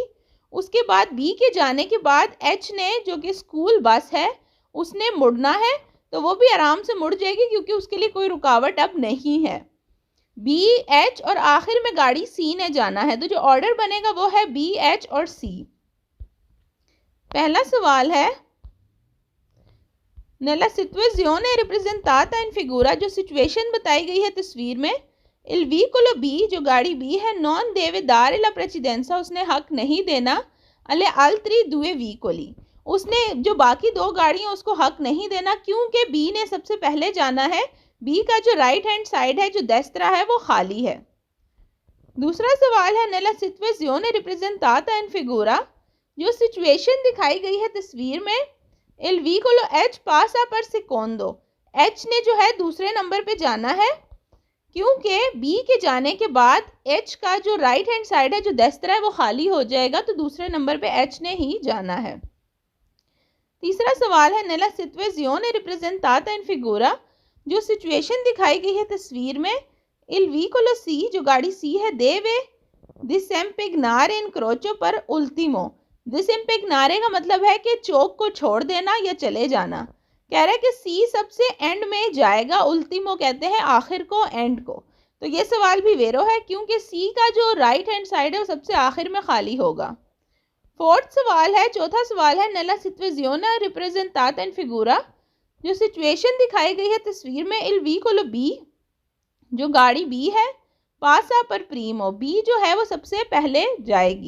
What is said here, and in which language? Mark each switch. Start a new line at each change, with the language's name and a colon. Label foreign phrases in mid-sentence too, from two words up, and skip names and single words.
Hindi: उसके बाद B के जाने के बाद H ने, जो कि स्कूल बस है, उसने मुड़ना है, तो वो भी आराम से मुड़ जाएगी क्योंकि उसके लिए कोई रुकावट अब नहीं है। B, H और आखिर में गाड़ी C ने जाना है, तो जो ऑर्डर बनेगा वो है B, H और C। पहला सवाल है
Italian: nella situazione rappresentata in figura,
Hindi: जो सिचुएशन बताई गई है तस्वीर में,
Italian: il vicolo B,
Hindi: जो गाड़ी B है,
Italian: non deve dare la precedenza,
Hindi: उसने हक नहीं देना,
Italian: alle altri due vicoli,
Hindi: उसने जो बाकी 2 गाड़ियां उसको हक नहीं देना क्योंकि B ने सबसे पहले जाना है, B का जो
English: right hand side
Hindi: है, जो दस्तरा है, वो खाली है। दूसरा सवाल है
Italian: nella situazione rappresentata in figura,
Hindi: जो सिचुएशन दिखाई गई है तस्वीर में,
Italian: il vicolo H passa per secondo,
Hindi: H ने जो है दूसरे नंबर पे जाना है क्योंकि B के जाने के बाद H का जो
English: right hand side
Hindi: है, जो दस्तरा है, वो खाली हो जाएगा, तो दूसरे नंबर पे H ने ही जाना है। तीसरा सवाल है
Italian: nella situazione rappresentata in figura,
Hindi: जो सिचुएशन दिखाई गई है तस्वीर में,
Italian: il vicolo C,
Hindi: जो गाड़ी C है,
Italian: deve disempegnare incrocio per ultimo,
Hindi: डिसइम्पेग्नारे का मतलब है कि चौक को छोड़ देना या चले जाना। कह रहा है कि सी सबसे एंड में जाएगा, उल्टीमो कहते हैं आखिर को, एंड को, तो ये सवाल भी वेरो है क्योंकि सी का जो
English: right hand side
Hindi: है वो सबसे आखिर में खाली होगा। फोर्थ सवाल है, चौथा सवाल है,
Italian: nella situazione rappresentata in figura,
Hindi: जो सिचुएशन दिखाई गई है तस्वीर में
Italian: il veicolo B,
Hindi: जो गाड़ी बी है,
Italian: passa per primo,
Hindi: बी जो है वो सबसे पहले जाएगी।